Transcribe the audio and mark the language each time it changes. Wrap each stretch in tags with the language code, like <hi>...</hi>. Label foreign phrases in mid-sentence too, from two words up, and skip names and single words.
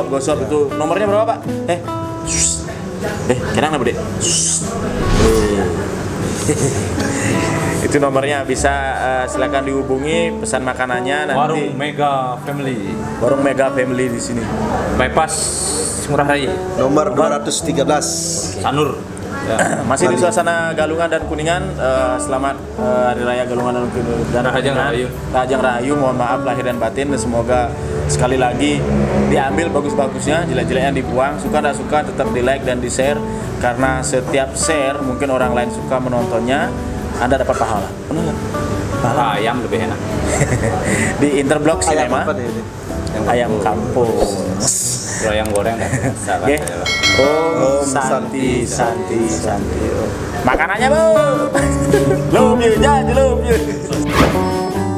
<id>gosok itu. Nomornya berapa, Pak? Kira apa, Dek? Itu nomornya bisa silakan dihubungi pesan makanannya nanti. Warung Mega Family. Warung Mega Family di sini. Bypass Ngurah Rai. Nomor 213. Sanur. Ya. Masih di suasana Galungan dan Kuningan. Selamat Hari Raya Galungan dan Rahajang Kuningan. Rahayu. Rahajang Rahayu. Mohon maaf lahir dan batin. Dan semoga sekali lagi diambil bagus-bagusnya, jelek-jeleknya dibuang. Suka tidak suka tetap di like dan di share. Karena setiap share mungkin orang lain suka menontonnya, Anda dapat pahala. Benar nggak? Pahala. Ayam lebih enak. Di Interblock Ayam Cinema. apa nih ini? Ayam kampung. Kalau yang goreng dah. Oke.</id> <sa>Om Santi Santi Santi.</sa> <id>Makanannya, Bu.</id> <en>Love you, jangan love you.</en>